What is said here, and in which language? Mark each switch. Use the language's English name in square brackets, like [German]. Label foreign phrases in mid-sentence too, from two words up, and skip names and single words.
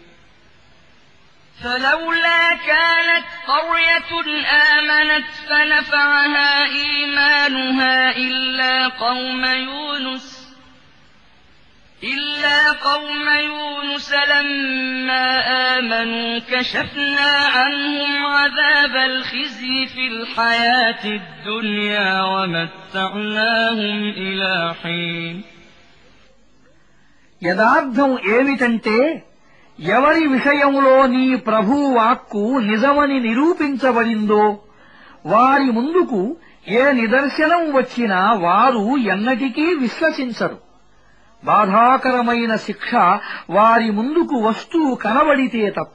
[Arabic] فلولا كانت قرية آمنت فنفعها إيمانها إلا قوم يونس لما آمنوا كشفنا عنهم عذاب الخزي في الحياة الدنيا ومتعناهم إلى حين [Telugu] యదార్థం ఏమిటంటే, ఎవరి విషయంలో నీ ప్రభువు వాక్కు నిజమని నిరూపించబడిందో వారి ముందుకు ఏ నిదర్శనం వచ్చినా వారు ఎన్నటికీ విశ్వసించరు. బాధాకరమైన శిక్ష వారి ముందుకు వస్తూ కనబడితే తప్ప.